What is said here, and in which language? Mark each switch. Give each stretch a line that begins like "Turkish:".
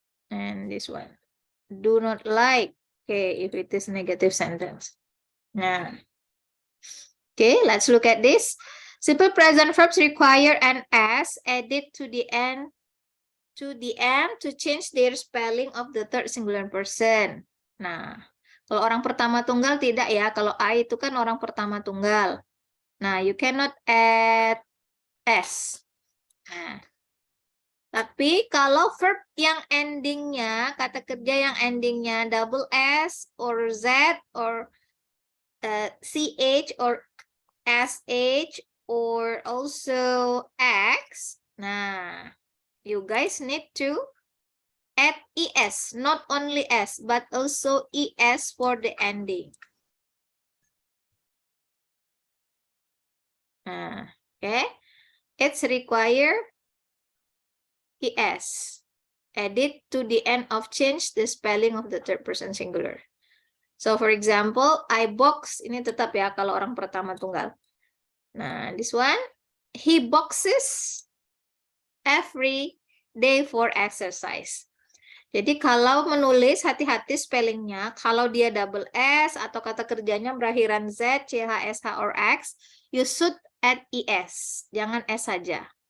English: And this one. Do not like. Okay, if it is negative sentence. Nah. Okay, let's look at this. Simple present verbs require an s added to the end to change their spelling of the third singular person.
Indonesian: Nah, kalau orang pertama tunggal tidak ya. Kalau I itu kan orang pertama tunggal.
English: Nah, you cannot add s. Nah,
Indonesian: tapi kalau verb yang endingnya,
English: kata kerja yang endingnya double s or z or ch or sh or also x, nah, you guys need to add es, not only s, but also es for the ending. Okay, it's require es. Added to the end of change the spelling of the third person singular. So for example, I box,
Indonesian: ini tetap ya kalau orang pertama tunggal.
English: Nah, this one, he boxes every day for exercise.
Indonesian: Jadi kalau menulis hati-hati spellingnya, kalau dia double S atau kata kerjanya berakhiran Z, CH, SH, or X,
English: you should add ES,
Indonesian: jangan S saja.